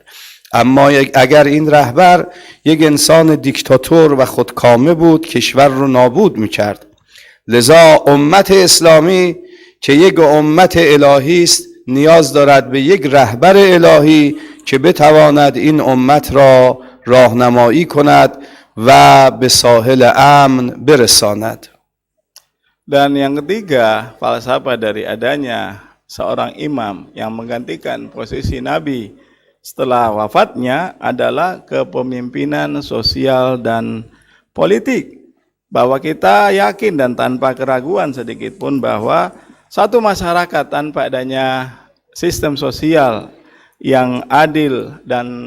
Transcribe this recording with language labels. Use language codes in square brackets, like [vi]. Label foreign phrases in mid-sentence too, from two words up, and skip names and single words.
[fa] اما اگر این رهبر یک انسان دیکتاتور و خودکامه بود کشور رو نابود میکرد. لذا امت اسلامی که یک امت الهی است نیاز دارد به یک رهبر الهی که بتواند این امت را راهنمایی کند و به ساحل امن برساند. [id] Dan yang ketiga, falsafah dari adanya seorang imam yang menggantikan posisi nabi setelah wafatnya adalah kepemimpinan sosial dan politik. Bahwa kita yakin dan tanpa keraguan sedikit pun bahwa satu masyarakat tanpa adanya sistem sosial yang adil dan